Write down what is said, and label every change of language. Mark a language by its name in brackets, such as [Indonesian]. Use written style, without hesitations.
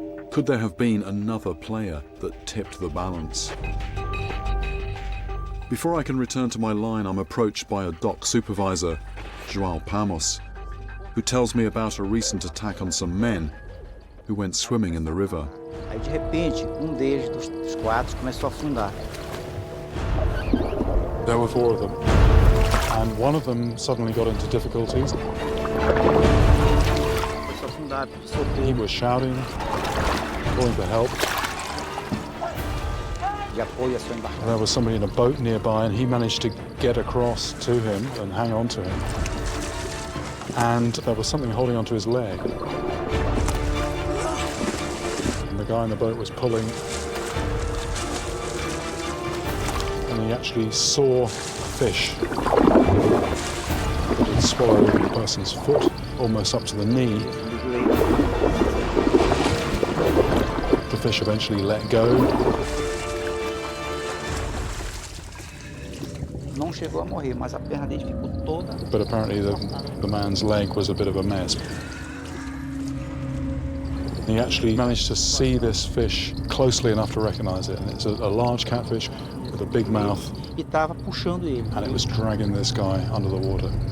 [English] Could there have been another player that tipped the balance? Before I can return to my line, I'm approached by a dock supervisor, João Pamos, who tells me about a recent attack on some men who went swimming in the river. [Portuguese] Aí de repente, deles, dos 4, começou a afundar. [English] There were 4 of them, and one of them suddenly got into difficulties. [Portuguese] Começou a afundar, soltou. [English] He was shouting. calling for help. [Portuguese] De apoio à sua embarcação. [English] There was somebody in a boat nearby, and he managed to get across to him and hang on to him. And there was something holding onto his leg. And the guy in the boat was pulling, and he actually saw a fish that had swallowed the person's foot, almost up to the knee. The fish eventually let go. [Portuguese] Não chegou a morrer, mas a perna dele ficou toda. [English] But apparently the man's leg was a bit of a mess. He actually managed to see this fish closely enough to recognize it, and it's a large catfish with a big mouth, [Portuguese] E estava puxando ele. [English] and it was dragging this guy under the water.